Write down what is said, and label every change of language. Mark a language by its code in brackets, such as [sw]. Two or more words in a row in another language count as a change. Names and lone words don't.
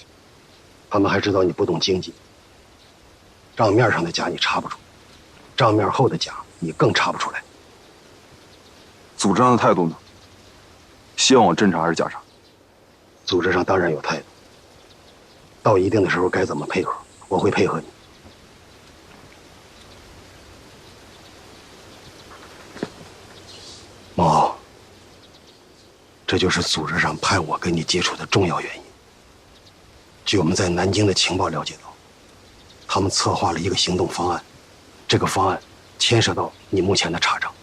[zh] 他們還知道你不懂經濟，賬面上的假你查不出，賬面後的假你更查不出來。組織上的態度呢？希望我偵查還是假查？組織上當然有態度，到一定的時候該怎麼配合，我會配合你。孟敖，这就是组织上派我跟你接触的重要原因。据我们在南京的情報了解到，他們策劃了一個行動方案，這個方案牽涉到你目前的查賬。